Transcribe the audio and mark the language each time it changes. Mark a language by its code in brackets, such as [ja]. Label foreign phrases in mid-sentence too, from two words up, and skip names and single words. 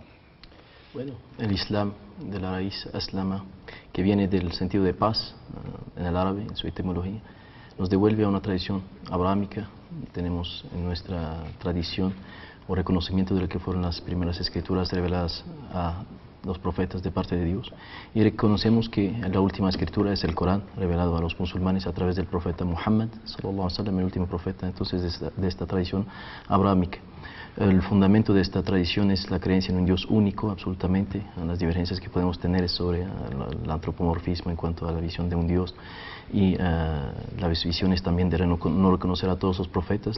[es] Bueno, el Islam, de la raíz aslama, que viene del sentido de paz en el árabe, en su etimología, nos devuelve a una tradición abrahámica. Tenemos en nuestra tradición o reconocimiento de lo que fueron las primeras escrituras reveladas a los profetas de parte de Dios, y reconocemos que la última escritura es el Corán, revelado a los musulmanes a través del profeta Muhammad [ar] sallallahu alaihi wa sallam, [es] el último profeta entonces de esta tradición abrahámica. El fundamento de esta tradición es la creencia en un Dios único, absolutamente. Las divergencias que podemos tener es sobre el antropomorfismo en cuanto a la visión de un Dios, y la visión es también de no reconocer a todos los profetas.